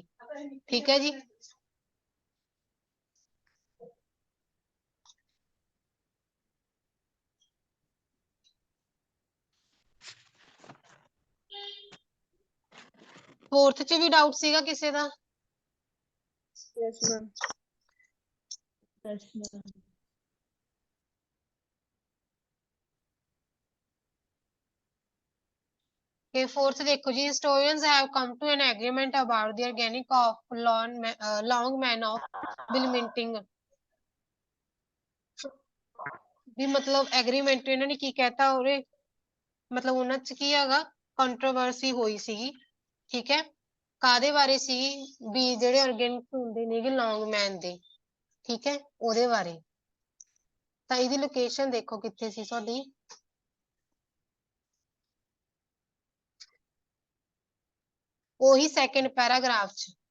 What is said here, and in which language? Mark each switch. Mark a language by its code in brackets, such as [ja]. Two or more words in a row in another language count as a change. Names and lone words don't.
[pa] ਠੀਕ ਹੈ ਜੀ, ਫੋਰਥ ਚ ਵੀ ਡਾਊਟ ਸੀਗਾ ਕਿਸੇ ਦਾ? [en] yes ma'am. Okay, fourth [hi] देखो जी, [en] historians have come to an agreement about the organic of long man of Wilmington। [pa] ਵੀ ਮਤਲਬ ਐਗਰੀਮੈਂਟ ਇਹਨਾਂ ਨੇ ਕੀ ਕਹਿਤਾ ਉਹਦੇ ਮਤਲਬ ਉਹਨਾਂ ਚ ਕੀ ਹੈਗਾ ਕੰਟਰੋਵਰਸੀ ਹੋਈ ਸੀਗੀ। ਠੀਕ ਹੈ, ਕਾਦੇ ਬਾਰੇ ਸੀ ਵੀ ਜਿਹੜੇ ਆਰਗੇਨਿਕ ਹੁੰਦੇ ਨੇਗੇ ਲੌਂਗ ਮੈਨ ਦੇ, ਠੀਕ ਹੈ ਉਹਦੇ ਬਾਰੇ। ਤਾਂ ਇਹਦੀ ਲੋਕੇਸ਼ਨ ਦੇਖੋ ਕਿੱਥੇ ਸੀ ਤੁਹਾਡੀ, ਉਹੀ [en] second paragraph [pa] ਚ।